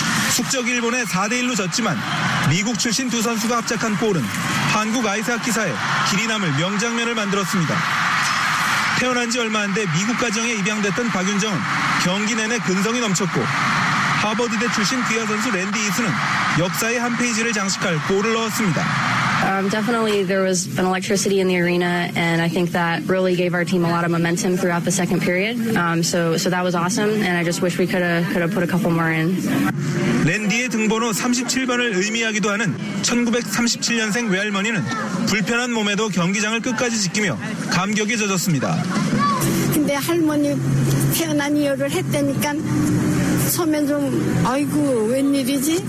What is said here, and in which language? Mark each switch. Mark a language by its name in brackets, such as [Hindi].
[Korean] 숙적 일본에 4대1로 졌지만 미국 출신 두 선수가 합작한 골은 한국 아이스하키사에 길이 남을 명장면을 만들었습니다. 태어난 지 얼마 안 돼 미국 가정에 입양됐던 박윤정은 경기 내내 근성이 넘쳤고 하버드대 출신 귀하 선수 랜디 이수는 역사의 한 페이지를 장식할 골을 넣었습니다. [English] Definitely there was an electricity in the arena and I think that really gave our team a lot of momentum throughout the second period. So that was awesome and I just wish we could have put a couple more in. [Korean] 랜디의 등번호 37번을 의미하기도 하는 1937년생 외할머니는 불편한 몸에도 경기장을 끝까지 지키며 감격에 젖었습니다. 근데 할머니 태어난 이유를 했다니까 처음엔 좀 아이고 웬일이지?